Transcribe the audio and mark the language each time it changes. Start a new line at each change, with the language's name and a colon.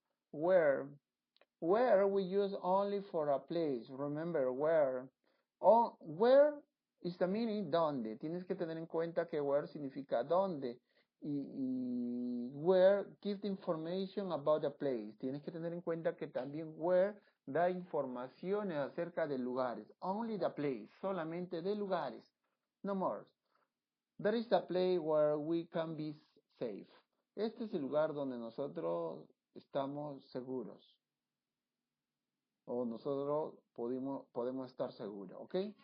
English: Where we use only for a place. Remember, where. Where is the meaning donde.
Spanish: Tienes que tener en cuenta que where significa donde.
English: Y where gives the information about the place.
Spanish: Tienes que tener en cuenta que también where da informaciones acerca de lugares.
English: Only the place.
Spanish: Solamente de lugares.
English: No more. That is the place where we can be safe.
Spanish: Este es el lugar donde nosotros estamos seguros. O nosotros podemos estar seguros, ¿ok?